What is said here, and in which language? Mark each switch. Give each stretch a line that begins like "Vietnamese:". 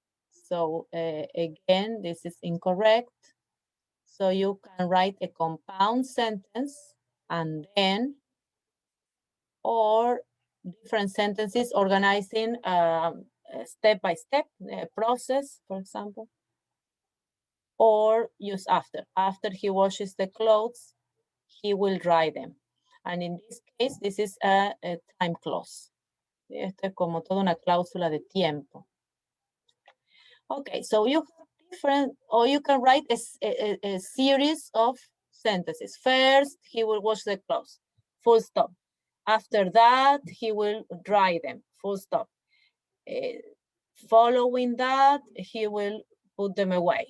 English: So again, this is incorrect. So you can write a compound sentence and then, or different sentences organizing step-by-step process, for example, or use after. After he washes the clothes, he will dry them. And in this case, this is a time clause.
Spanish: Esto es como toda una cláusula de tiempo.
English: Okay, so you have different, or you can write a series of sentences. First, he will wash the clothes, full stop. After that, he will dry them, full stop. Following that, he will put them away.